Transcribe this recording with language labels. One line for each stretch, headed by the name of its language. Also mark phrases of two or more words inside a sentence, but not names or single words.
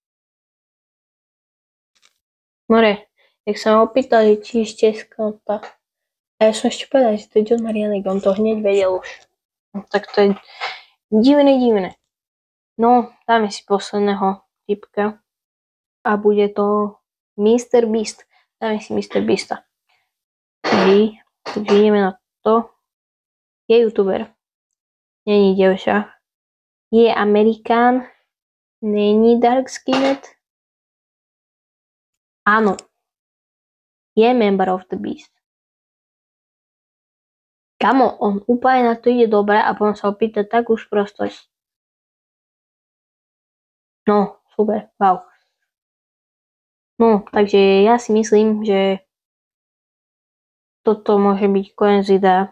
Slovak: More, jak sa ma opýtali, či je z Česka, tak. A ja som ešte povedal, že to je John Marianek, on to hneď vedel už. No, tak to je divné. No, dáme si posledného typka. A bude to Mr. Beast. Dáme si Mr. Beasta. Hej, takže ideme na to. Je youtuber. Není dievča. Je Amerikán. Není
English: dark skinned.
Slovak: Áno. Je
English: member of the Beast.
Slovak: Kamo, on úplne na to ide dobre a potom sa opýta takú sprostosť. No, super, wow. No, takže ja si myslím, že toto môže byť koniec videa.